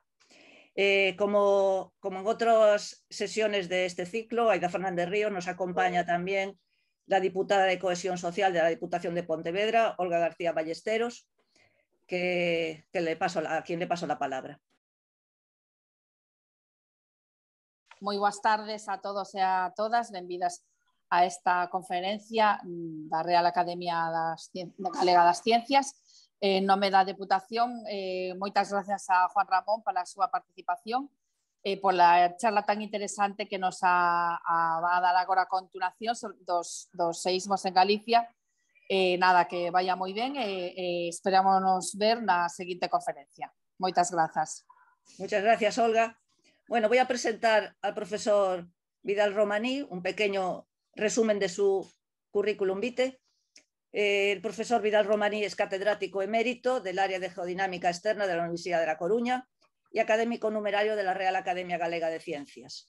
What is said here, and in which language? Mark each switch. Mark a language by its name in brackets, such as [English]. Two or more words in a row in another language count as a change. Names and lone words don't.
[Spanish] Como en otras sesiones de este ciclo, Aida Fernández Ríos nos acompaña también la diputada de Cohesión Social de la Diputación de Pontevedra, Olga García Ballesteros, a quien le paso la palabra. [Galician] Moi boas tardes a todos e a todas, benvidas a esta conferencia da Real Academia Galega das Ciencias. En nome da Deputación, moitas gracias a Juan Ramón pola súa participación, pola charla tan interesante que [Spanish] nos va a dar [Galician] agora a continuación dos seísmos en Galicia. Nada, [Spanish] que vaya [Galician] moi ben e esperamos ver na seguinte conferencia. Moitas grazas. [Spanish] Muchas gracias, Olga. Bueno, voy a presentar al profesor Vidal Romaní, un pequeño resumen de su currículum vitae. El profesor Vidal Romaní es catedrático emérito del área de Geodinámica Externa de la Universidad de La Coruña y académico numerario de la Real Academia Galega de Ciencias.